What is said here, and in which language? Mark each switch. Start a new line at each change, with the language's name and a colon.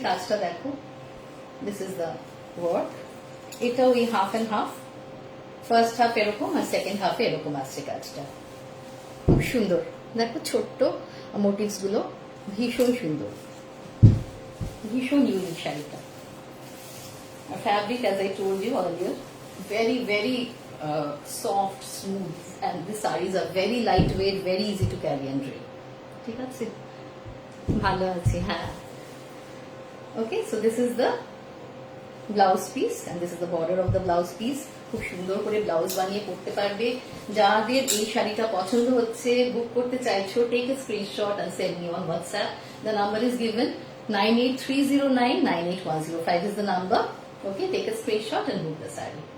Bangla: কাজটা দেখো,
English: This is the work.
Bangla: এটাও এই half and half, first half এরকম আর সেকেন্ড হাফে এরকম আসছে কাজটা। খুব সুন্দর, দেখো ছোট্ট মোটিভস গুলো, ভীষণ সুন্দর, ভীষণ ইউনিক শাড়িটা।
English: Fabric, as I told you earlier, very very soft, smooth, and the sarees are very lightweight, very easy to carry and wear.
Bangla: ঠিক আছে, ভালো আছি, হ্যাঁ।
English: Okay, so this is the blouse piece and this is the border of the blouse piece.
Bangla: খুব সুন্দর করে blouse বানিয়ে পরতে পারবে। যাদের এই শাড়িটা পছন্দ হচ্ছে, বুক করতে চাইছো,
English: Take a screenshot and send me on WhatsApp. The number is given, 9830998105 is the number. Okay, take a screenshot and book the saree.